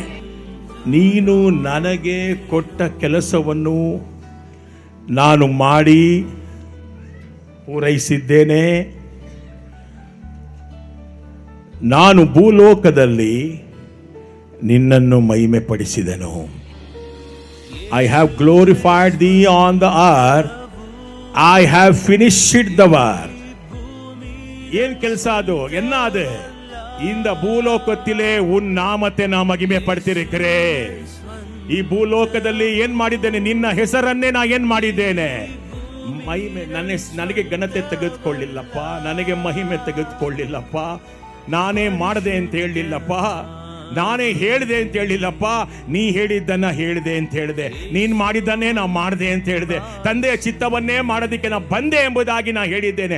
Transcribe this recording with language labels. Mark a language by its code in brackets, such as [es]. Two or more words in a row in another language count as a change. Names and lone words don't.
[kn] ನೀನು ನನಗೆ ಕೊಟ್ಟ ಕೆಲಸವನ್ನು ನಾನು ಮಾಡಿ ಪೂರೈಸಿದ್ದೇನೆ. ನಾನು ಭೂಲೋಕದಲ್ಲಿ ನಿನ್ನನ್ನು ಮಹಿಮೆ ಪಡಿಸಿದೆನು. [en] I have glorified thee on the earth. I have finished the work. [kn] ಏನ್ ಕೆಲಸ ಅದು? [ta] என்ன அது? இந்த பூலோகத்திலே உன் நாமத்தை நான் மகிமை படுத்திருக்கிறேன். [kn] ಈ ಭೂಲೋಕದಲ್ಲಿ ಏನ್ ಮಾಡಿದ್ದೇನೆ? ನಿನ್ನ ಹೆಸರನ್ನೇ ನಾ ಏನ್ ಮಾಡಿದ್ದೇನೆ? ಮಹಿಮೆ. ನನಗೆ ಘನತೆ ತೆಗೆದುಕೊಳ್ಳಿಲ್ಲಪ್ಪ, ನನಗೆ ಮಹಿಮೆ ತೆಗೆದುಕೊಳ್ಳಿಲ್ಲಪ್ಪ, ನಾನೇ ಮಾಡದೆ ಅಂತ ಹೇಳಿಲ್ಲಪ್ಪ, ನಾನೇ ಹೇಳಿದೆ ಅಂತ ಹೇಳಿಲ್ಲಪ್ಪ. ನೀ ಹೇಳಿದ್ದನ್ನ ಹೇಳಿದೆ ಅಂತ ಹೇಳಿದೆ, ನೀನ್ ಮಾಡಿದ್ದನ್ನೇ ನಾ ಮಾಡಿದೆ ಅಂತ ಹೇಳಿದೆ, ತಂದೆಯ ಚಿತ್ತವನ್ನೇ ಮಾಡೋದಕ್ಕೆ ನಾ ಬಂದೆ ಎಂಬುದಾಗಿ ನಾ ಹೇಳಿದ್ದೇನೆ.